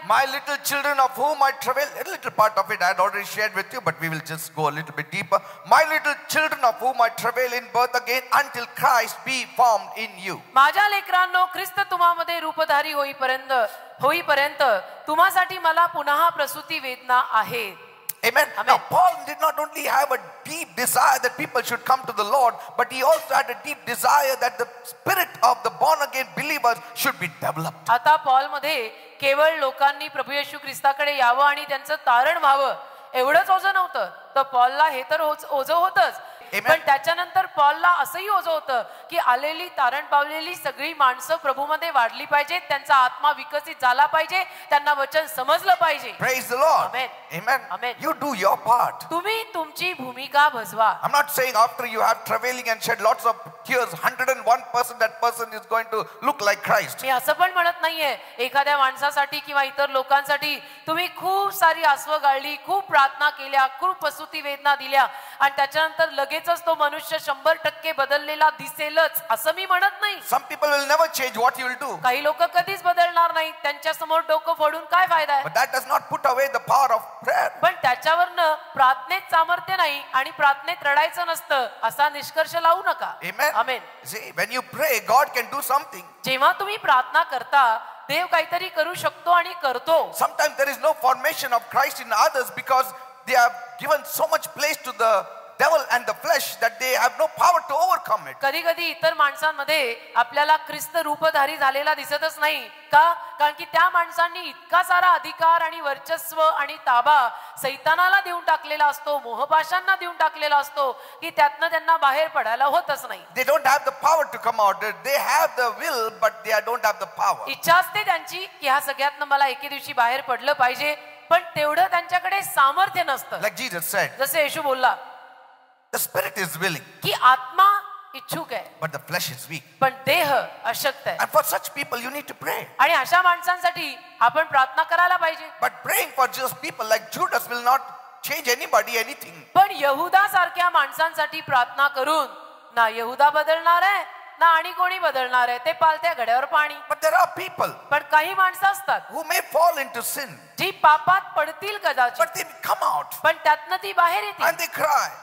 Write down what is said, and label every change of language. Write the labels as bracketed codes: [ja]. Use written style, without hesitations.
[en] My little children of whom I travail. A little part of it I had already shared with you, but we will just go a little bit deeper. My little children of whom I travail in birth again until Christ be formed in you. [mr] माझ्या लेकरांनो, ख्रिस्त तुम्हामध्ये रूपधारी होईपर्यंत तुम्हासाठी मला पुन्हा प्रसूती वेदना आहे. [en] Amen. Now Paul did not only have a deep desire that people should come to the Lord, but he also had a deep desire that the spirit of the born again believers should be developed. [mr] आता Paul मध्ये केवळ लोकांनी प्रभू येशू ख्रिस्ताकडे यावं आणि त्यांचं तारण व्हावं एवढंच ओझं नव्हतं. तर पॉलला हे तर ओझं होतंच, पण त्याच्यानंतर पॉलला असंही ओझं होतं की आलेली, तारण पावलेली सगळी माणसं प्रभूमध्ये वाढली पाहिजेत, त्यांचा आत्मा विकसित झाला पाहिजे, त्यांना वचन समजलं पाहिजे. [en] Praise the Lord. Amen. Amen. Amen. You do your part. [mr] तुम्ही तुमची भूमिका भजवा. [en] I'm not saying after you have travailing and shed lots of tears, 101% that person is going to look like Christ. [mr] मी असं पण म्हणत नाहीये एखाद्या माणसासाठी किंवा इतर लोकांसाठी तुम्ही खूप सारी आसवं गाळली, खूप प्रार्थना केल्या, खूप प्रसूती वेदना दिल्या आणि त्याच्यानंतर लगेचच तो मनुष्य 100% बदललेला दिसेलच असं मी म्हणत नाही. [en] Some people will never change. What you will do? [mr] काही लोक कधीच बदलणार नाही, त्यांच्या समोर डोकं फोडून काय फायदा आहे? [en] But that does not put away the power of prayer. [mr] पण त्याच्यावरनं प्रार्थनेत सामर्थ्य नाही आणि प्रार्थनेत रडायचं नसतं असा निष्कर्ष लावू नका. [en] Amen. [mr] Amen. [en] See, when you pray, God can do something. [mr] जेव्हा तुम्ही प्रार्थना करता देव काहीतरी करू शकतो आणि करतो. [en] Sometimes there is no formation of Christ in others because they have given so much place to the devil and the flesh that they have no power to overcome it. [mr] कधी कधी इतर माणसांमध्ये आपल्याला ख्रिस्त रूपधारी झालेला दिसतच नाही का? कारण की त्या माणसांनी इतका सारा अधिकार आणि वर्चस्व आणि ताबा सैतानाला देऊन टाकलेला असतो, मोहपाशांना देऊन टाकलेला असतो की त्यातनं त्यांना बाहेर पडायला होतच नाही. [en] They don't have the power to come out. They have the will, but they don't have the power. [mr] इच्छा असते त्यांची की ह्या सगळ्यातनं मला एके दिवशी बाहेर पडलं पाहिजे, पण तेवढं त्यांच्याकडे सामर्थ्य नसतं. [en] Like Jesus said, [mr] जसे येशू बोलला [en] the spirit is willing, [mr] की आत्मा इच्छुक आहे [en] but the flesh is weak. [mr] पण देह अशक्त आहे. [en] And for such people, you need to pray. [mr] आणि अशा माणसांसाठी आपण प्रार्थना करायला पाहिजे. [en] But praying for just people like Judas will not change anybody, anything. [mr] पण यहुदा सारख्या माणसांसाठी प्रार्थना करून ना यहुदा बदलणार आहे ना आणि कोणी बदलणार आहे. ते पालत्या घड्यावर पाणी. [en] But there are people [mr] पण काही माणसं असतात [en] who may fall into sin, [mr] जी पापात पडतील कदाचित, [en] but they come out [mr] पण त्यातनं ती बाहेर येतील [en] and they cry.